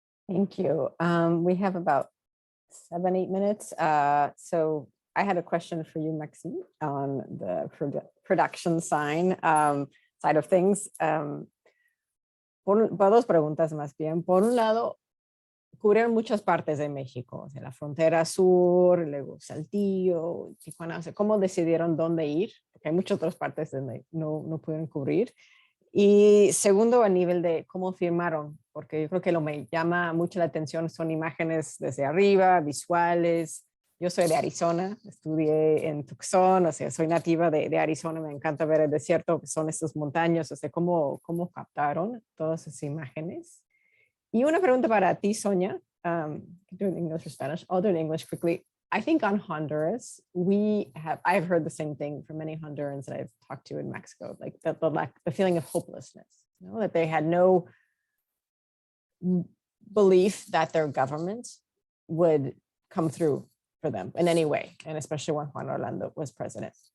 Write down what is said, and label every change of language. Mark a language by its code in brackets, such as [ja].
[en] Thank you. We have about 7-8 minutes. So I had a question for you, Maxime, on the production side of things. [es] Dos preguntas más bien. Por un lado, cubrieron muchas partes de México, o sea, la frontera sur, luego Saltillo, Tijuana. O sea, ¿cómo decidieron dónde ir? Porque hay muchas otras partes donde no pudieron cubrir. Y segundo, a nivel de cómo firmaron, porque yo creo que lo me llama mucho la atención son imágenes desde arriba, visuales. Yo soy de Arizona, estudié en Tucson, o sea, soy nativa de Arizona, me encanta ver el desierto, que son estas montañas, o sea, cómo captaron todas esas imágenes. Y una pregunta para ti, [en] Sonja, do it in English or Spanish, I'll do it in English quickly. I think on Honduras, I've heard the same thing from many Hondurans that I've talked to in Mexico, like the feeling of hopelessness, you know, that they had no belief that their government would come through for them in any way, and especially when Juan Orlando was president.